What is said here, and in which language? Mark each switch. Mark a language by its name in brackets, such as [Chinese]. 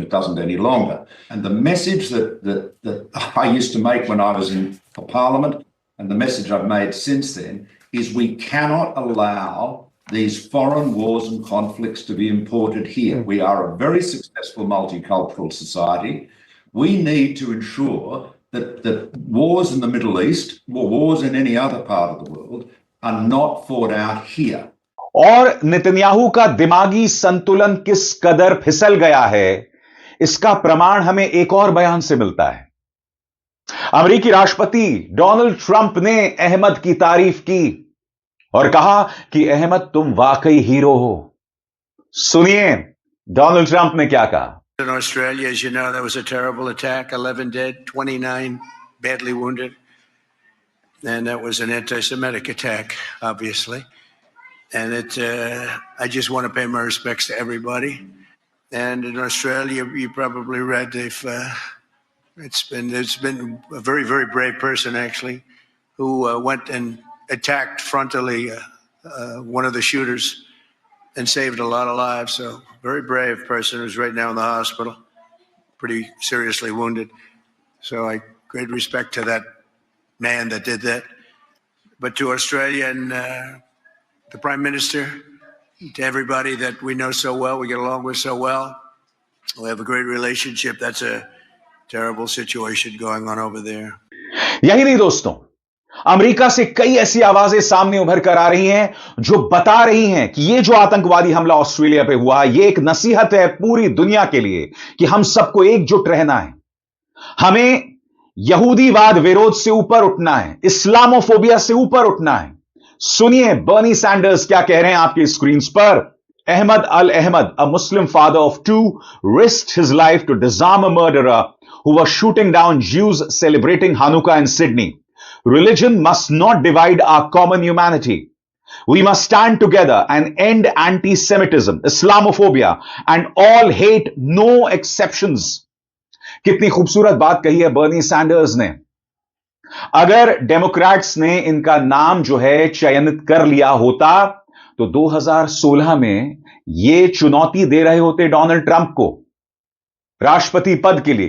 [English] It doesn't any longer. And the message that I used to make when I was in Parliament, and the message I've made since then, is we cannot allow these foreign wars and conflicts to be imported here. We are a very successful multicultural society. We need to ensure that wars in the Middle East, or wars in any other part of the world, are not fought out here. [Hindi] और Netanyahu का दिमागी संतुलन किस कदर फिसल गया है, इसका प्रमाण हमें एक और बयान से मिलता है। अमेरिकी राष्ट्रपति डोनाल्ड ट्रंप ने अहमद की तारीफ की और कहा कि अहमद तुम वाकई हीरो हो। सुनिए डोनाल्ड ट्रंप ने क्या कहा। [English] In Australia, as you know, there was a terrible attack, 11 dead, 29 badly wounded. And that was an anti-Semitic attack, obviously. And I just want to pay my respects to everybody. And in Australia, you probably read it's been a very, very brave person, actually, who went and attacked frontally one of the shooters and saved a lot of lives. So very brave person who's right now in the hospital, pretty seriously wounded. So great respect to that man that did that. But to Australia and the Prime Minister, to everybody that we know so well, we get along with so well, we have a great relationship. That's a terrible situation going on over there. [Hindi] यही नहीं दोस्तों, America से कई ऐसी आवाजें सामने उभर कर आ रही हैं जो बता रही हैं कि यह जो आतंकवादी हमला ऑस्ट्रेलिया पे हुआ, यह एक नसीहत है पूरी दुनिया के लिए कि हम सबको एकजुट रहना है। हमें यहूदीवाद विरोध से ऊपर उठना है, इस्लामोफोबिया से ऊपर उठना है। सुनिए बर्नी सैंडर्स क्या कह रहे हैं आपकी स्क्रीन पर। [English] Ahmad al-Ahmad, a Muslim father of two, risked his life to disarm a murderer who was shooting down Jews celebrating Hanukkah in Sydney. Religion must not divide our common humanity. We must stand together and end anti-Semitism, Islamophobia, and all hate, no exceptions. [Hindi] कितनी खूबसूरत बात कही है Bernie Sanders ने। अगर Democrats ने इनका नाम जो है चयनित कर लिया होता तो 2016 में ये चुनौती दे रहे होते डोनाल्ड ट्रंप को राष्ट्रपति पद के लिए।